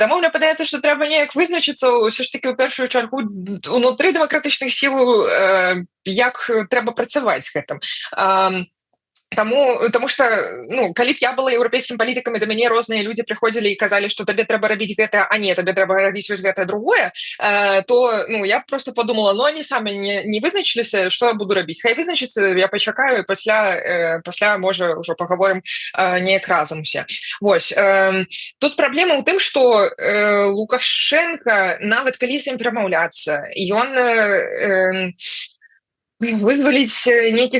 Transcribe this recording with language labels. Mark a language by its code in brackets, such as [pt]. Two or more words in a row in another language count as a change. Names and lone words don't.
[be] Таму мне падаецца, што трэба неяк вызначыцца ўсё ж такі ў першую чаргу унутры дэмакратычных сіл, як трэба працаваць з гэтым. Таму што ну, калі б я была еўрапейскім палітыкам, і да мяне розныя людзі прыходзілі і казалі, што табе трэба рабіць гэта, а не, табе трэба рабіць вось гэтае другое, то ну, [ru] я просто подумала, ну они [be] самі не вызначыліся, што я буду рабіць. Хай вызначыцца, я пачакаю, і пасля можа ўжо пагаворым неяк разам усе. Вось. Тут праблема ў тым, што Лукашенко, нават калі з ім перамаўляцца, ён вызваліць нейкі...